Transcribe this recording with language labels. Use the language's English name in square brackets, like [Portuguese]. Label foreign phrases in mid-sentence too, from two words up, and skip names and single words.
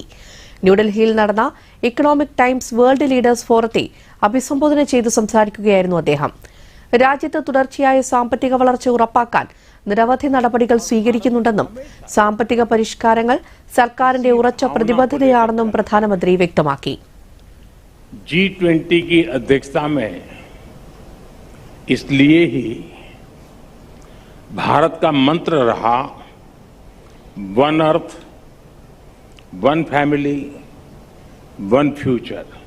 [Malayalam] ന്യൂഡൽഹിയിൽ നടന്ന ഇക്കണോമിക് ടൈംസ് വേൾഡ് ലീഡേഴ്സ് ഫോറത്തെ അഭിസംബോധന ചെയ്ത് സംസാരിക്കുകയായിരുന്നു അദ്ദേഹം. രാജ്യത്ത് തുടർച്ചയായ സാമ്പത്തിക വളർച്ച ഉറപ്പാക്കാൻ നിരവധി നടപടികൾ സ്വീകരിക്കുന്നുണ്ടെന്നും സാമ്പത്തിക പരിഷ്കാരങ്ങൾ സർക്കാരിന്റെ ഉറച്ച പ്രതിബദ്ധതയാണെന്നും പ്രധാനമന്ത്രി വ്യക്തമാക്കി. [Hindi] G20 की अध्यक्षता में इसलिए ही भारत का मंत्र रहा [English] one earth, one family, one future.